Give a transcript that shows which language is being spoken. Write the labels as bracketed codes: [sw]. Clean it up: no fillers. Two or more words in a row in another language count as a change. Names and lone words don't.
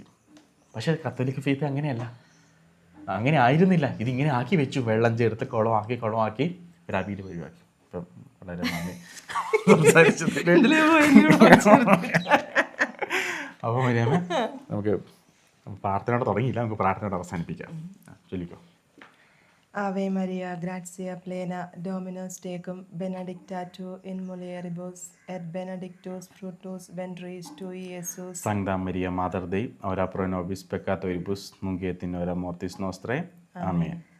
[ml] പക്ഷേ [en] Catholic faith [ml] അങ്ങനെയല്ല, അങ്ങനെ ആയിരുന്നില്ല. ഇതിങ്ങനെ ആക്കി വെച്ചു, വെള്ളം ചേർത്ത് കുളമാക്കി രാവിലെ ഒഴിവാക്കി. ഇപ്പം വളരെ നന്ദി അപ്പോൾ മരിയാമ്മ, നമുക്ക് പ്രാർത്ഥനയോടെ തുടങ്ങിയില്ല, നമുക്ക് പ്രാർത്ഥനയോടെ അവസാനിപ്പിക്കാം. ചൊല്ലിക്കോ. [la] Ave Maria, gratia plena, Dominus tecum, benedicta tu in mulieribus, et benedictus fructus ventris tui, Iesus. Sancta Maria, Mater Dei, ora pro nobis peccatoribus, nunc et in hora mortis nostrae.